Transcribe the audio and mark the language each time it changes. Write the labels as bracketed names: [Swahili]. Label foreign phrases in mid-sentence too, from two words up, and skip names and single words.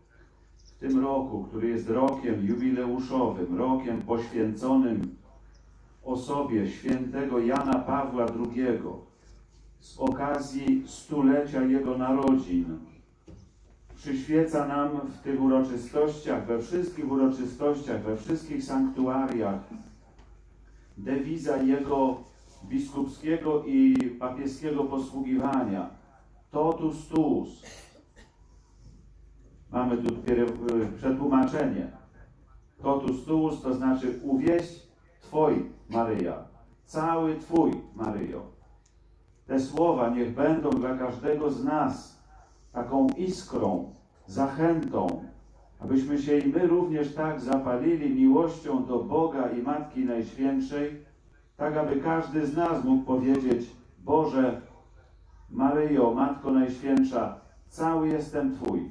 [Polish] W tym roku, który jest rokiem jubileuszowym, rokiem poświęconym osobie świętego Jana Pawła II, z okazji stulecia jego narodzin, przyświeca nam w tych uroczystościach, we wszystkich sanktuariach dewiza jego biskupskiego i papieskiego posługiwania [Latin] totus tuus. [Polish] Mamy tu przetłumaczenie. [Latin] Totus tuus [Polish] to znaczy uwieść Twój, Maryja, cały Twój, Maryjo. Te słowa niech będą dla każdego z nas taką iskrą, zachętą, abyśmy się i my również tak zapalili miłością do Boga i Matki Najświętszej, tak aby każdy z nas mógł powiedzieć: Boże, Maryjo, Matko Najświętsza, cały jestem Twój.